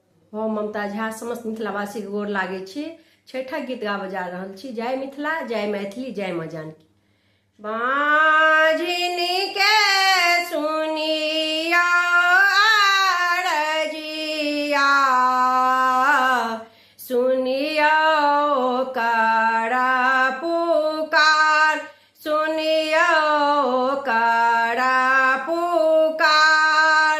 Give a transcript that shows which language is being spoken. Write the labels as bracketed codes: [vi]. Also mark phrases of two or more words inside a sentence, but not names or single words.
[mai] हम ममता झा समस्त मिथिलावासी के गोर लागे छी। छठा गीत गाबऽ जा रहल छी। जय मिथिला, जय मैथिली, जय माँ जानकी। बाँझिनी के सुनिया आरजिया, सुनिया करा पुकार, सुनिया करा पुकार।